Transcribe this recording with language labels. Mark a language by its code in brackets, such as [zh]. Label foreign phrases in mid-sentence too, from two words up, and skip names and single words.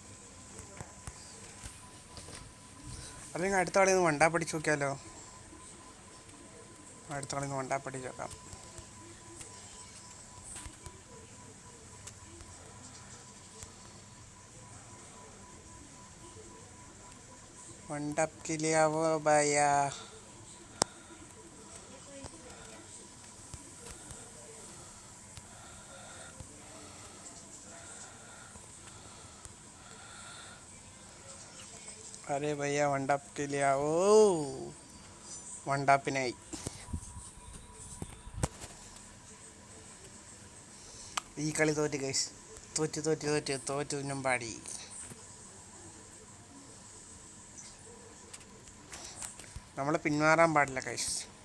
[ml] അല്ലെങ്കിൽ അടുത്ത കളി ഒന്ന് [en] one tap [ml] അടിച്ച് നോക്കിയാലോ? അടുത്ത കളി ഒന്ന് [en] one tap [ml] അടിച്ച് നോക്കാം. [en] one tap [hi] के लिए आओ भैया. अरे भैया [en] one tap [hi] के लिए आओ. [ml] വൺ ടാപ്പിനായി. ഈ കളി തോറ്റ് ഗൈസ്. തോറ്റു നമ്പാടി. നമ്മൾ പിന്മാറാൻ പാടില്ല ഗൈസ്.